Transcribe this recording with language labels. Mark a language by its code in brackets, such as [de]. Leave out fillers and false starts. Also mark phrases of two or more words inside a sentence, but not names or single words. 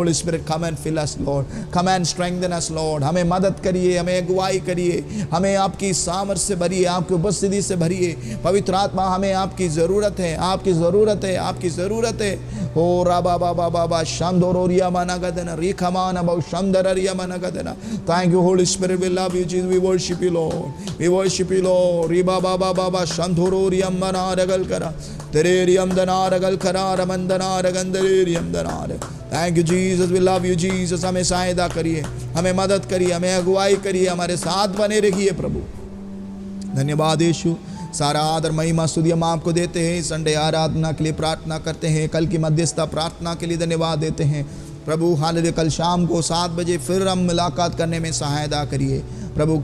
[en] Holy Spirit, come and fill us Lord, come and strengthen us Lord. [hi] हमें मदद करिए, हमें अगुवाई करिए, हमें आपकी सामर्थ से भरिए, आपकी उपस्थिति से भरिए। पवित्र आत्मा, हमें आपकी ज़रूरत है, आपकी ज़रूरत है, आपकी ज़रूरत है। हो राबा बाबा बाबा शामदोरिया माना गदना रिखमाना बहु शामदरिया माना गदना। [en] Thank you Holy Spirit, we love you Jesus, we worship you Lord, we worship you Lord. Riba baba baba shanthururiyam manaragal kara tereriyam danaragal kara ramandanaragandariyam danar. Thank you Jesus, we love you Jesus. [hi] हमें सहायता करिए, हमें मदद करिए, हमें अगुवाई करिए, हमारे साथ बने रहिए प्रभु। धन्यवाद यीशु, सारा आदर महिमा स्तुति हम आपको देते हैं। संडे आराधना के लिए प्रार्थना करते हैं, कल की मध्यस्थता प्रार्थना के लिए धन्यवाद देते हैं प्रभु। हालेलुया, कल शाम को 7 बजे फिर हम मुलाकात करने में सहायता करिए प्रभु।